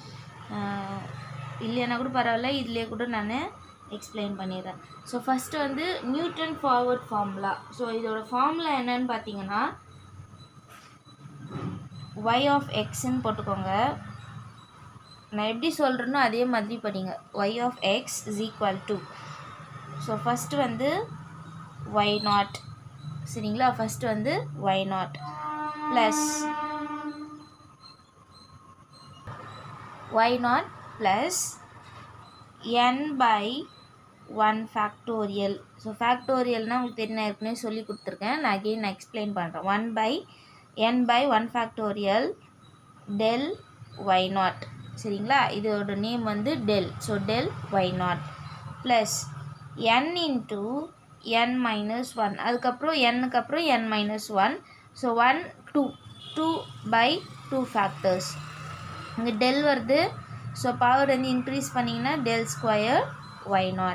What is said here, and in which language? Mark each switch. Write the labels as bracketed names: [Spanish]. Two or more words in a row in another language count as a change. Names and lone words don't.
[Tamil] இல்லைன்னா கூட பரவாயில்ல, இதிலே கூட நான் எக்ஸ்பிளைன் பண்ணிடுறேன். [English] so first வந்து Newton forward formula. [Tamil] ஸோ இதோட ஃபார்முலா என்னன்னு பார்த்தீங்கன்னா [English] y of x [Tamil] ன்னு போட்டுக்கோங்க. நான் எப்படி சொல்கிறேனோ அதே மாதிரி படிங்க. [English] y of x is equal to, so first [Tamil] வந்து y0, சரிங்களா? [English] ஃபஸ்ட்டு வந்து y0 plus y0 plus n by 1 factorial. [Tamil] ஸோ ஃபேக்டோரியல்னால் உங்களுக்கு தெரியும், ஏற்கனவே சொல்லி கொடுத்துருக்கேன். நான் அகெயின் நான் எக்ஸ்பிளைன் பண்ணுறேன். [English] 1 by n by 1 factorial del y0, [Tamil] சரிங்களா? [English] இதோட நேம் வந்து del. so del y0 plus n into n minus 1. [Tamil] அதுக்கப்புறம் n-க்கு அப்புறம் [English] n minus 1. so 1 2 by 2 factors. [Tamil] இங்கே del வருது. [English] so power [Tamil] வந்து இன்க்ரீஸ் பண்ணிங்கன்னா [English] del square y0.